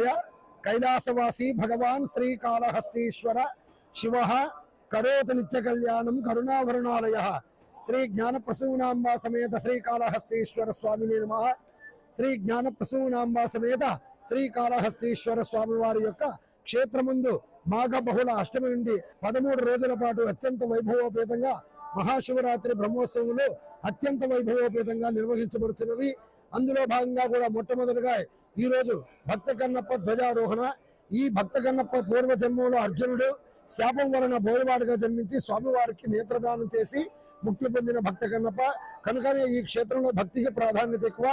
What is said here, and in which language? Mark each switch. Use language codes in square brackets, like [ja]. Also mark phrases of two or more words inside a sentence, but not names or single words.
[sa] कैलासवासी भगवान श्रीकाళहस्तीश्वर शिवः करोति नित्य कल्याणं करुणावरुणालयः श्री ज्ञानप्रसूनांबा समेत श्रीकाళहस्तीश्वर स्वामिने नमः। श्री ज्ञानप्रसूनांबा समेत श्रीकाళहस्तीश्वर [te] స్వామి వారి యొక్క క్షేత్రమందు మాఘ బహుళ అష్టమి నుండి 13 రోజుల పాటు అత్యంత వైభవోపేతంగా మహాశివరాత్రి బ్రహ్మోత్సవాలు అత్యంత వైభవోపేతంగా నిర్వహించబడుతున్నవి. అందులో భాగంగా కూడా మొట్టమొదటిగా ఈ రోజు భక్త కన్నప్ప ధ్వజారోహణ. ఈ భక్త కన్నప్ప పూర్వ జన్మంలో అర్జునుడు శాపం వలన బోయవాడుగా జన్మించి స్వామివారికి నేత్రదానం చేసి ముక్తి పొందిన భక్త కన్నప్ప కనుకనే ఈ క్షేత్రంలో భక్తికి ప్రాధాన్యత ఎక్కువ.